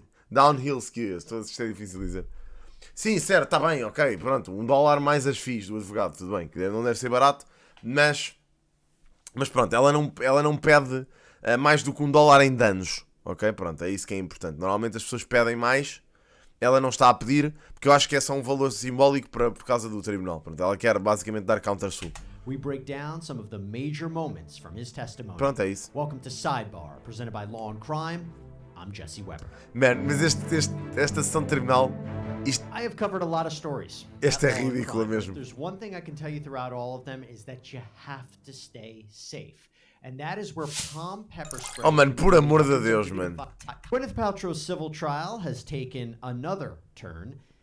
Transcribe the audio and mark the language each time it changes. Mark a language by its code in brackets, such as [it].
[en] Downhill skiers, [pt] isto é difícil de dizer. Sim, certo, está bem, ok, pronto, $1 mais as fees do advogado, tudo bem, que não deve ser barato, mas pronto, ela não pede mais do que $1 em danos. Ok, pronto, é isso que é importante. Normalmente as pessoas pedem mais, ela não está a pedir, porque eu acho que é só um valor simbólico por causa do tribunal. Pronto, ela quer basicamente dar counter-sue. [en] We break down some of the major moments from his testimony. [pt] Pronto, é isso. [en] Welcome to Sidebar, presented by Law and Crime. I'm Jesse Weber. [pt] Man, mas esta sessão de tribunal, [en] I have covered a lot of stories. [pt] Esta é ridícula mesmo. [en] There's one thing I can tell you throughout all of them is that you have to stay safe. And that is where palm pepper spray... [pt] Oh, man, por amor de Deus, man. [en] Gwyneth Paltrow's civil trial has taken another turn.